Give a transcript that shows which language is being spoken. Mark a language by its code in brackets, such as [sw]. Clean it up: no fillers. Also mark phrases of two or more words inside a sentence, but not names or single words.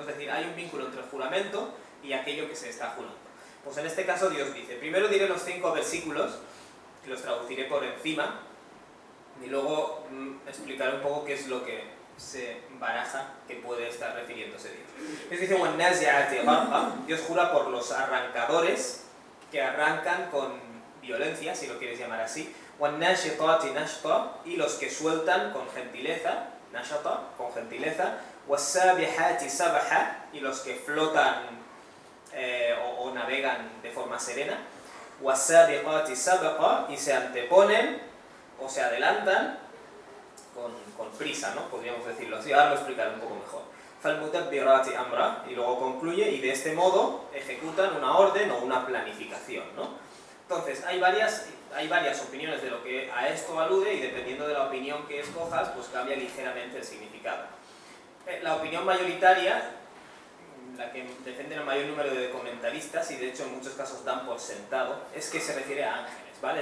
[es] Es decir, hay un vínculo entre el juramento y aquello que se está jurando. Pues en este caso Dios dice, primero diré los 5 versículos, que los traduciré por encima, y luego explicaré un poco qué es lo que se baraja que puede estar refiriéndose Dios. Dios dice, [ar] وَالنَّازِعَاتِ غَرْقًا. [es] Dios jura por los arrancadores que arrancan con violencia, si lo quieres llamar así, [ar] وَالنَّاشِطَاتِ نَشْطًا, [es] y los que sueltan con gentileza, nashata, con gentileza, [ar] وَالسَّابِحَاتِ سَبْحًا, [es] y los que flotan o navegan de forma serena, [ar] وَالسَّابِقَاتِ سَبْقًا, [es] y se anteponen o se adelantan con prisa, ¿no? Podríamos decirlo así. Ahora lo explicaré un poco mejor. [ar] فَالْمُدَبِّرَاتِ أَمْرًا, [es] y luego concluye, y de este modo ejecutan una orden o una planificación, ¿no? Entonces, hay varias opiniones de lo que a esto alude, y dependiendo de la opinión que escojas, pues cambia ligeramente el significado. La opinión mayoritaria, la que defienden el mayor número de comentaristas, y de hecho en muchos casos dan por sentado, es que se refiere a ángeles, ¿vale?